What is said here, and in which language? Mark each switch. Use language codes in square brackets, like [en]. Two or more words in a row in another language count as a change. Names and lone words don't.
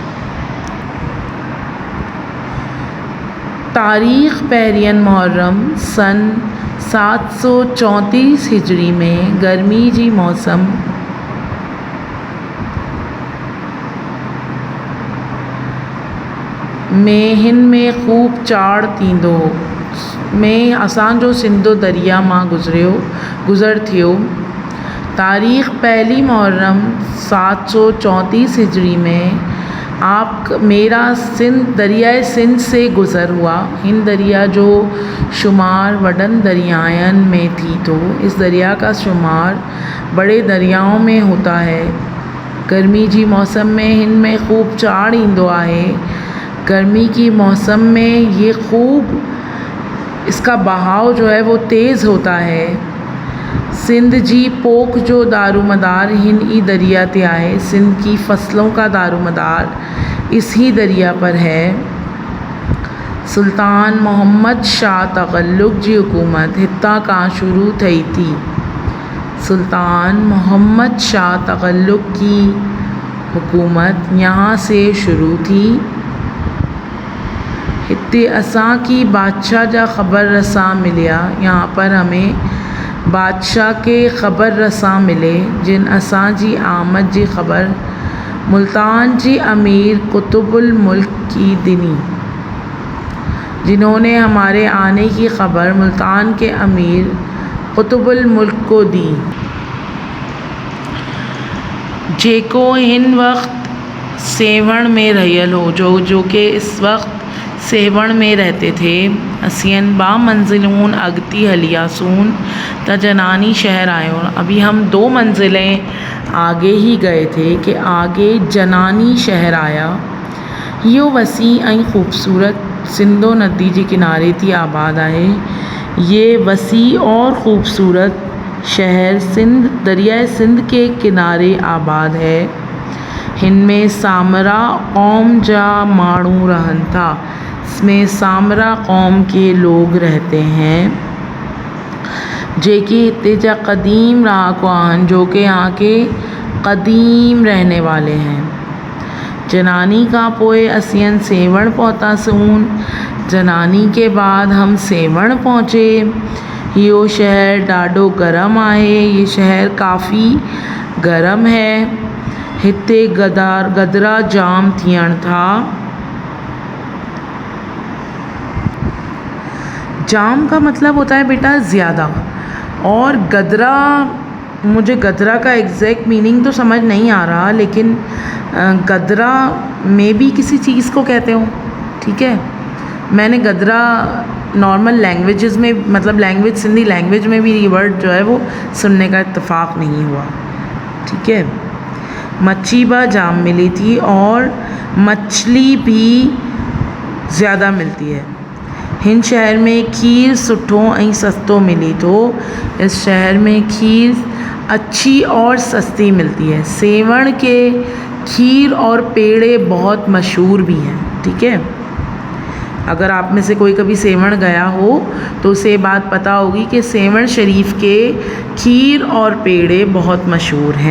[sd] تاریخ پہرین محرم سن 734 ہجری میں گرمی جی موسم میں ہن میں خوب چاڑ تھیندو میں असांजो सिंधु दरिया मां गुज़र थियो। [hi] तारीख़ 1 मुहर्रम 734 हिजरी में मेरा दरियाए सिंध से गुज़र हुआ। [sd] इन दरिया जो शुमार वडन दरियायन में थी तो [hi] इस दरिया का शुमार बड़े दरियाओं में होता है। [sd] गर्मी जी मौसम में हिन में खूब चाड़ ईंदो आहे। [hi] गर्मी की मौसम में ये खूब इसका बहाव जो है वो तेज़ होता है। [sd] सिंध जी पोख जो दारोमदार हिन ई दरिया ते आहे। [hi] सिंध की फसलों का दारोमदार इस ही दरिया पर है। [sd] सुल्तान मोहम्मद शाह तगल्लुक जी हुकूमत हितां खां शुरू थई थी। [hi] सुल्तान मोहम्मद शाह तगल्लुक की हुकूमत यहाँ से शुरू थी। [sd] हिते असां की बादशाह जा ख़बर रसां मिलिया। [hi] यहाँ पर हमें बादशाह के ख़बर रसां मिले [sd] जिन असां जी आमद जी ख़बर मुल्तान जी अमीर कुतुबुल मुल्क की दिनी, [hi] जिन्होंने हमारे आने की ख़बर मुल्तान के अमीर कुतुबुल मुल्क को दी, [sd] जेको हिन वक्त सेवण में रहियल हो, [hi] जो कि इस वक्त सेवण में रहते थे। [sd] असियन बा मंजिलून अगती हलियासून त जनानी शहर आयो। [hi] अभी हम 2 मंजिलें आगे ही गए थे कि आगे जनानी शहर आया। [sd] यो वसी ऐं ख़ूबसूरत सिंधो नदी जे किनारे थी आबाद आहे। [hi] ये वसी और ख़ूबसूरत शहर दरियाए सिंध के किनारे आबाद है। [sd] इनमें सामरा कौम जा माण्हू रहन था। [hi] इसमें सामरा कौम के लोग रहते हैं, [sd] जेके हिते जा क़दीम रहाको आहिनि, [hi] जो कि यहाँ के क़दीम रहने वाले हैं। [sd] जनानी का पोए असियन सेवण पहुँतासून। [hi] जनानी के बाद हम सेवण पहुँचे। [sd] इहो शहर ॾाढो गरम आहे, [hi] ये शहर काफ़ी गरम है। [sd] हिते गदरा जाम थियण था। [hi] जाम का मतलब होता है बेटा ज़्यादा, और गदरा, मुझे गदरा का [en] exact meaning [hi] तो समझ नहीं आ रहा, लेकिन गदरा में भी किसी चीज़ को कहते हो, ठीक है। मैंने गदरा [en] normal languages [hi] में, मतलब लैंग्वेज सिंधी लैंग्वेज में भी ये वर्ड जो है वो सुनने का इत्तेफाक नहीं हुआ, ठीक है। [sd] मच्छी बा जाम मिली थी, [hi] और मछली भी ज़्यादा मिलती है। [sd] हिन शहर में खीर सुठो ऐं सस्तो मिली तो, [hi] इस शहर में खीर अच्छी और सस्ती मिलती है। सेवण के खीर और पेड़े बहुत मशहूर भी हैं, ठीक है। अगर आप में से कोई कभी सेवण गया हो तो उसे ये बात पता होगी कि सेवण शरीफ के खीर और पेड़े बहुत मशहूर हैं।